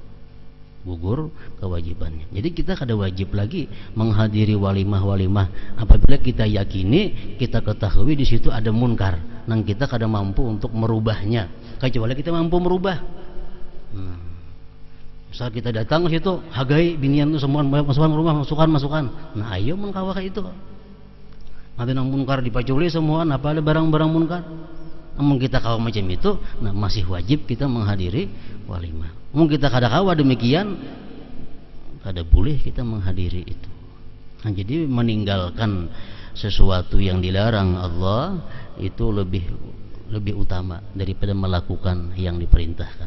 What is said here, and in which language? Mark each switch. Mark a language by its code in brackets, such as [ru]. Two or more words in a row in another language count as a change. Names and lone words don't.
[bjn] Jadi kita kada wajib lagi menghadiri walimah apabila kita yakini, kita ketahui di situ ada munkar, nang kita kada mampu untuk merubahnya. Kecuali kita mampu merubah. Misal kita datang ke situ, hagai binian itu semua masukkan rumah, masukkan. Nah, ayo mengkawal itu. Nanti nang munkar dipaculi semua, apa ada barang-barang munkar. Namun kita kawa macam itu, nah masih wajib kita menghadiri walimah. Namun kita kada kawa demikian, kada boleh kita menghadiri itu. [id] Nah, jadi meninggalkan sesuatu yang dilarang Allah itu lebih utama daripada melakukan yang diperintahkan.